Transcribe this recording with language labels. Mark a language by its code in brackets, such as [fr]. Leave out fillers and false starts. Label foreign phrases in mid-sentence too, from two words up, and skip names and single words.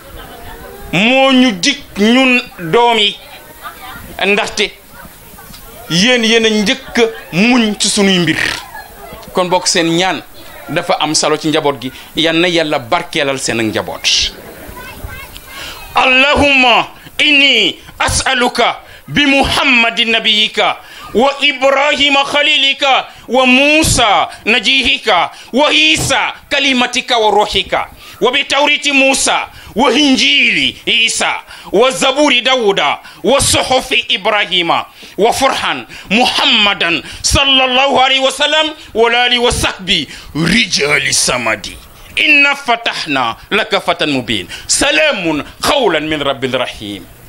[wo] moo ñu dig ñun doom yi ndaxte yéen a njëkk muñ ci sunuy mbir kon bokk seen ñaan dafa am solo ci njaboot gi yal na yàlla barkeelal seen njaboot [ar] اللهم إني أسألك بمحمد نبيك وإبراهيم خليلك وموسى نجيك و عيسى كلمتك وروحك وبتوراة موسى وإنجيل عيسى وزبور داود وصحف إبراهيم وفرقان محمد صلى الله عليه وسلم وآله وصحبه رجال صمد إنا فتحنا لك فتحا مبينا سلام قولا من رب رحيم